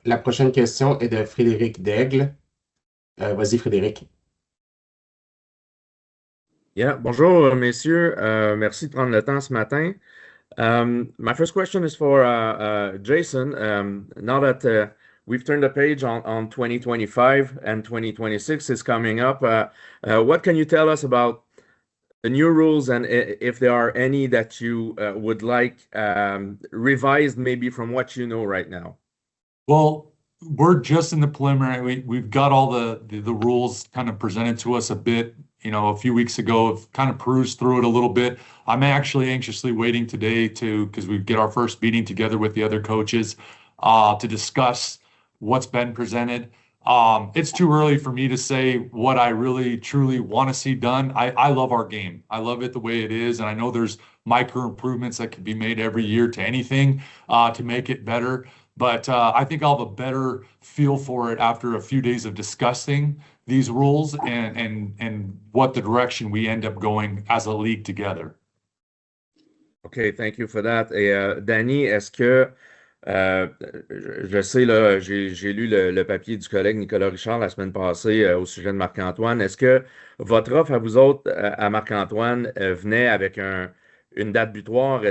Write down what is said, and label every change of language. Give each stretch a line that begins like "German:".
French: La prochaine question est de Frédéric Daigle. Vas-y, Frédéric. Yeah, bonjour, messieurs. Merci de prendre le temps ce matin.
English: My first question is for Jason. Now that we've turned the page on 2025 and 2026 is coming up, what can you tell us about the new rules and if there are any that you would like revised maybe from what you know right now? Well, we're just in the preliminary. We've got all the rules kind of presented to us a bit, a few weeks ago. I've kind of perused through it a little bit. I'm actually anxiously waiting today because we get our first meeting together with the other coaches to discuss what's been presented. It's too early for me to say what I really truly want to see done. I love our game. I love it the way it is, and I know there's micro improvements that can be made every year to anything to make it better. But I think I'll have a better feel for it after a few days of discussing these rules and what the direction we end up going as a league together. Okay, thank you for that.
French: Et Danny, est-ce que je sais, là, j'ai lu le papier du collègue Nicolas Richard la semaine passée au sujet de Marc-Antoine. Est-ce que votre offre à vous autres, à Marc-Antoine, venait avec une date butoir?